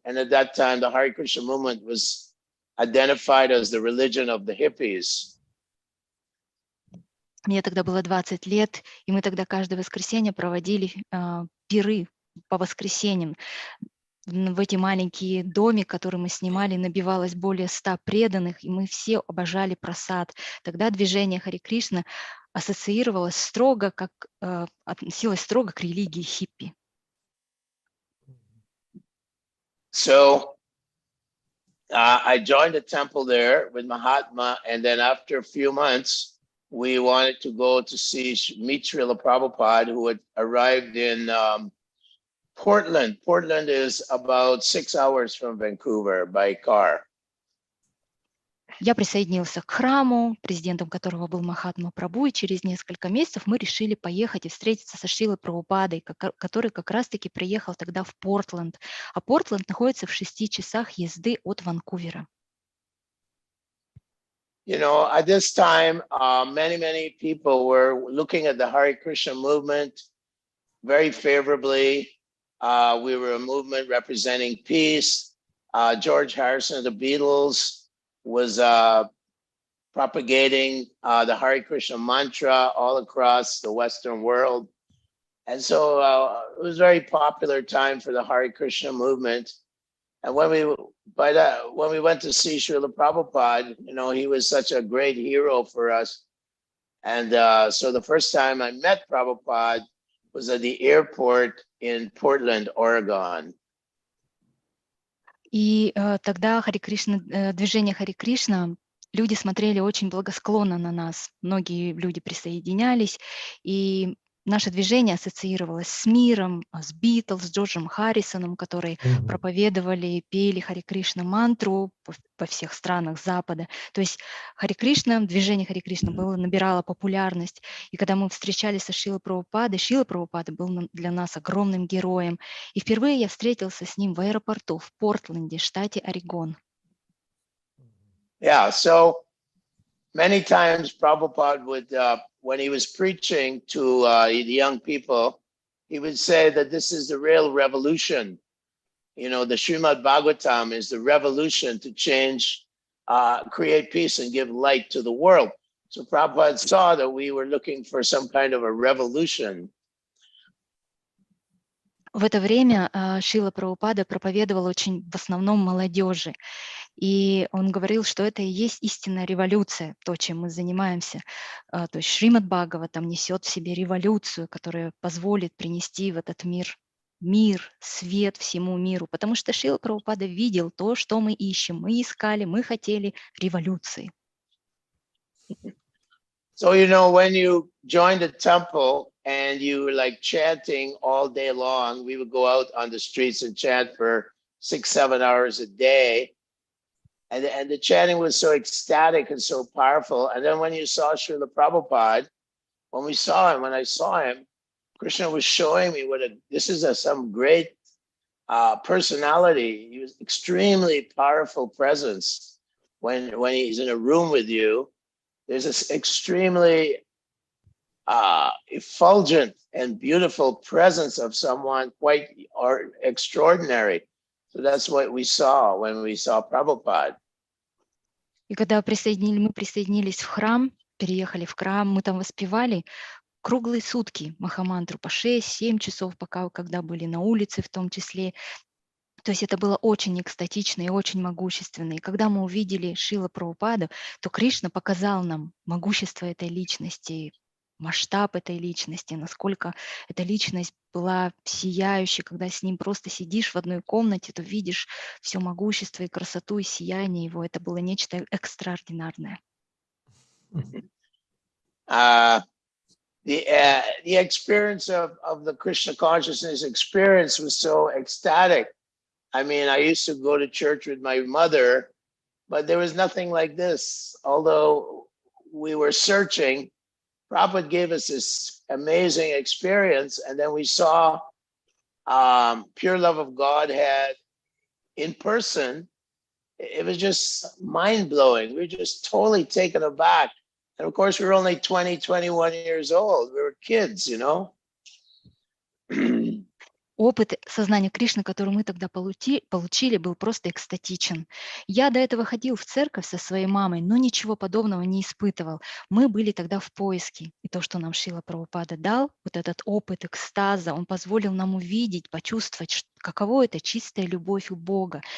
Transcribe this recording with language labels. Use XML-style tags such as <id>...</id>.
<en>And at that time, the Hare Krishna movement was identified as the religion of the hippies.</en> <ru>Мне тогда было 20 лет, и мы тогда каждое воскресенье проводили пиры по воскресеньям. В эти маленькие домики, которые мы снимали, набивалось более 100 преданных, и мы все обожали прасад. Тогда движение Харе Кришна ассоциировалось строго, относилось строго к религии хиппи.</ru> <en>So I joined a temple there with Mahatma, and then after a few months, we wanted to go to meet Shrila Prabhupada, who had arrived in Portland. Portland is about 6 hours from Vancouver by car.</en> <ru>Я присоединился к храму, президентом которого был Махатма Прабху, и через несколько месяцев мы решили поехать и встретиться со Шрилой Прабхупадой, который как раз-таки приехал тогда в Портленд. А Портленд находится в 6 часах езды от Ванкувера.</ru> <en>At this time, many people were looking at the Hare Krishna movement very favorably. We were a movement representing peace. George Harrison of the Beatles was propagating the Hare Krishna mantra all across the Western world. And so it was a very popular time for the Hare Krishna movement. And when we went to see Srila Prabhupada, he was such a great hero for us. And so the first time I met Prabhupada was at the airport in Portland, Oregon.</en> <ru>И тогда движение Харе Кришна, люди смотрели очень благосклонно на нас. Многие люди присоединялись, и наше движение ассоциировалось с миром, с Битлз, с Джорджем Харрисоном, которые проповедовали, пели Харе Кришна мантру во всех странах Запада. То есть движение Харе Кришна набирало популярность. И когда мы встречались со Шрилой Прабхупадой, Шрила Прабхупада был для нас огромным героем. И впервые я встретился с ним в аэропорту в Портленде, штате Орегон.</ru> <en>Yeah, so many times Prabhupada would, when he was preaching to the young people, he would say that this is the real revolution. The Srimad Bhagavatam is the revolution to change, create peace and give light to the world. So Prabhupada saw that we were looking for some kind of a revolution.</en> <ru>В это время Шрила Прабхупада проповедовал в основном молодежи. И он говорил, что это и есть истинная революция, то, чем мы занимаемся. То есть Шримад Бхагаватам несет в себе революцию, которая позволит принести в этот мир, свет всему миру. Потому что Шрила Прабхупада видел то, что мы ищем. Мы искали, мы хотели революции.</ru> <en>So, when you joined the temple and you were like chanting all day long, we would go out on the streets and chant for 6-7 hours a day. And the chanting was so ecstatic and so powerful. And then when you saw Srila Prabhupada, when I saw him, Krishna was showing me this is some great personality. He was extremely powerful presence. When he's in a room with you, there's this extremely effulgent and beautiful presence of someone quite extraordinary. So that's what we saw when we saw Prabhupada.</en> <ru>И когда мы присоединились в храм, переехали в храм, мы там воспевали круглые сутки Махамантру по 6-7 часов, когда были на улице в том числе. То есть это было очень экстатично и очень могущественно. И когда мы увидели Шрилу Прабхупаду, то Кришна показал нам могущество этой личности, масштаб этой личности, насколько эта личность была сияющей, когда с ним просто сидишь в одной комнате, то видишь все могущество и красоту и сияние его. Это было нечто экстраординарное.</ru> <en>The experience of the Krishna consciousness experience was so ecstatic. I mean, I used to go to church with my mother, but there was nothing like this. Although we were searching, Prabhupada gave us this amazing experience, and then we saw pure love of Godhead in person. It was just mind-blowing. We were just totally taken aback. And of course, we were only 20, 21 years old. We were kids, you know.</en> <ru>Опыт сознания Кришны, который мы тогда получили, был просто экстатичен. Я до этого ходил в церковь со своей мамой, но ничего подобного не испытывал. Мы были тогда в поиске. И то, что нам Шрила Прабхупада дал, вот этот опыт экстаза, он позволил нам увидеть, почувствовать, каково это чистая любовь у Бога.</ru>